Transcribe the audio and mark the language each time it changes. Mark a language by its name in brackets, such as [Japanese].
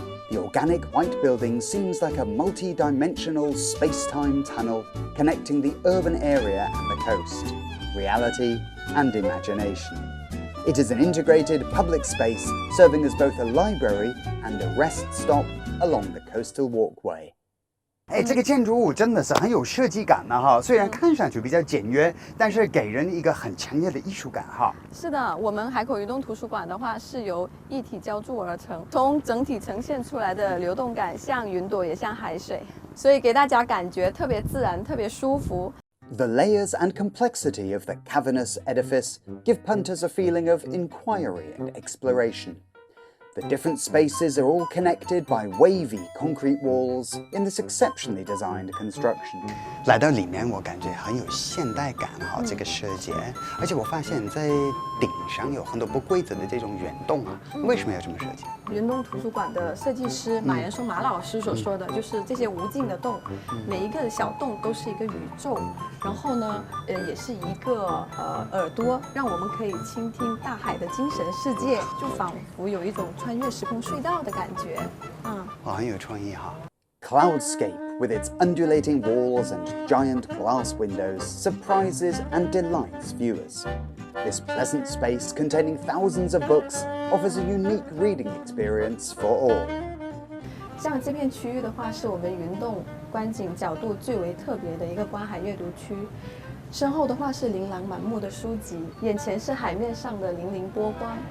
[English] The organic white building seems like a multi-dimensional space-time tunnel connecting the urban area and the coast, reality and imagination. It is an integrated public space serving as both a library and a rest stop along the coastal walkway. [Chinese] 这个建筑物真的是很有设计感的哈，虽然看上去比较简约，但是给人一个很强烈的艺术感哈。是的，我们海口移动图书馆的话是由一体浇筑而成，从整体呈现出来的流动感像云朵也像海水，所以给大家感觉特别自然，特别舒服。 [English] The layers and complexity of the cavernous edifice give punters a feeling of inquiry and exploration. The different spaces are all connected by wavy concrete walls in this exceptionally designed construction. [Chinese] 来到里面，我感觉很有现代感哈，这个设计，而且我发现在顶上有很多不规则的这种圆洞啊，为什么要这么设计？云东图书馆的设计师马岩松马老师所说的，就是这些无尽的洞，每一个小洞都是一个宇宙，然后呢，也是一个耳朵，让我们可以倾听大海的精神世界，就仿佛有一种穿越时空隧道的感觉。很有创意哈。 [English] Cloudscape, with its undulating walls and giant glass windows, surprises and delights viewers. This pleasant space, containing thousands of books, offers a unique reading experience for all. [Chinese] 像这片区域的话，是我们云洞观景角度最为特别的一个观海阅读区。身后的话是琳琅满目的书籍，眼前是海面上的粼粼波光。